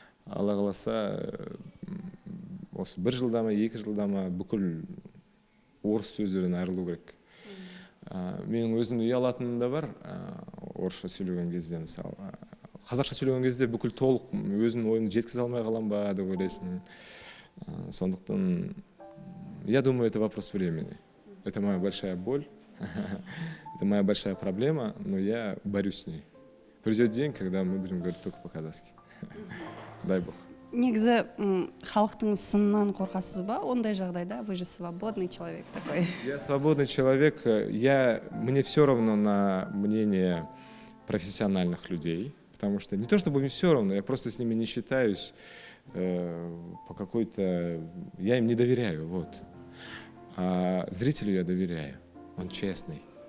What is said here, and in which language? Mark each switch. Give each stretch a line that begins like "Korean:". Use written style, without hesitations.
Kazakh: Алла қаласа, осы 1 жылда ма, 2 жылда ма бүкіл орыс сөздерден айырылу керек. Менің өзімді ұялатыным да бар, орысша сөйлеген кезде, мысалы. Қазақша сөйлеген кезде бүкіл толық өзімнің ойымды жеткізе алмай қалам ба деп ойлайсың. Сондықтан,
Russian: я думаю, это вопрос времени. Это моя большая боль, это моя большая проблема, но я борюсь с ней. Придет день, когда мы будем говорить только по-казахски. Дай бог.
Kazakh: Негізі халықтың сынынан қорқасыз ба? Ондай жағдайда
Russian: вы же свободный человек такой. Я свободный человек. Мне все равно на мнение профессиональных людей, потому что не то чтобы мне все равно, я просто с ними не считаюсь по какой-то... Я им не доверяю, вот. А зрителю я доверяю, он честный.